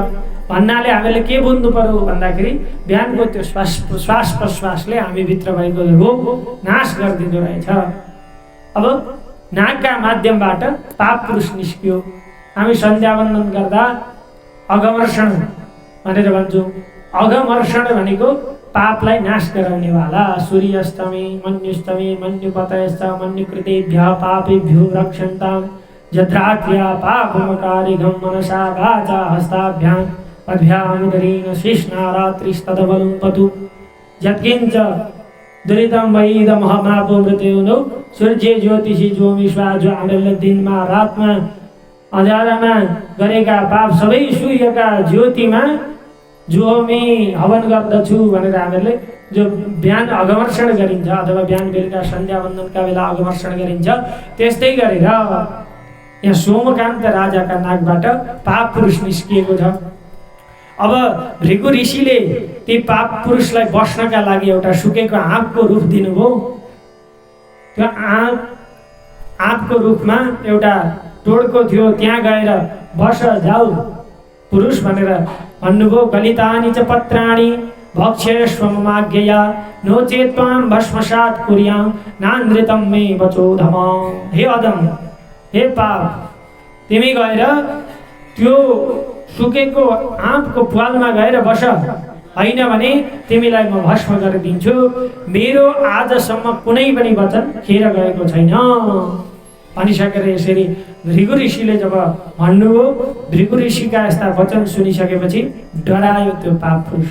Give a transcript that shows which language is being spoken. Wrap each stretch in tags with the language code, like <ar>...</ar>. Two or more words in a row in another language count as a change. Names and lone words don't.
<ne>भन्नाले हामीले के बुझ्नु पर्यो भन्दाखेरि बिहानको त्यो श्वास प्रश्वासले हामीभित्र भएको रोग नाश गरिदिँदो रहेछ। अब नाकका माध्यमबाट पाप पुरुष निस्कियो। हामी सन्ध्यावन्दन गर्दा अघमर्षण भनेर भन्छौँ। अघमर्षण भनेको पापलाई नाश गराउनेवाला।</ne> <sa>सूर्यास्तमे मन्युस्तमे मन्युपतयश्च मन्युकृतेभ्यः पापेभ्यो रक्षन्ताम् यद्रात्र्या पापमकारिघं मनसा वाचा हस्ताभ्यां पद्भ्यामुदरेण शेषना रात्रिस्तदबलं पतु यत्किञ्च दुरितं वैदमहमापो मृत्युनो सूर्य ज्योतिषी जो विश्वा</sa> <ne>जो हामीले दिनमा रातमा अँध्यारामा गरेका पाप सबै सूर्यका ज्योतिमा जुहोमी हवन गर्दछु भनेर हामीहरूले जो बिहान अघमर्षण गरिन्छ अथवा बिहान बेलुका सन्ध्या वन्दनका बेला अघमर्षण गरिन्छ, त्यस्तै गरेर यहाँ सोमकान्त राजाका नाकबाट पाप पुरुष निस्किएको छ। अब भृगु ऋषिले ती पाप पुरुषलाई बस्नका लागि एउटा सुकेको आँपको रुख दिनुभयो। त्यो आँपको रुखमा एउटा टोड्को थियो, त्यहाँ गएर बस जाऊ पुरुष भनेर भन्नुभयो।</ne> <sa>गलितानि च पत्राणि भक्ष्यस्व ममाज्ञया नो चेत् त्वां भस्मसात् कुर्यां नानृतं मे वचोधम।</sa> <ne>हे अदम, हे पाप, तिमी गएर त्यो सुकेको आँपको प्वालमा गएर बस, होइन भने तिमीलाई म भस्म गरिदिन्छु। मेरो आजसम्म कुनै पनि वचन खेर गएको छैन भनिसकेर यसरी भृगु ऋषिले जब भन्नुभयो, भृगु ऋषिका यस्ता वचन सुनिसकेपछि डरायो त्यो पाप पुरुष।</ne>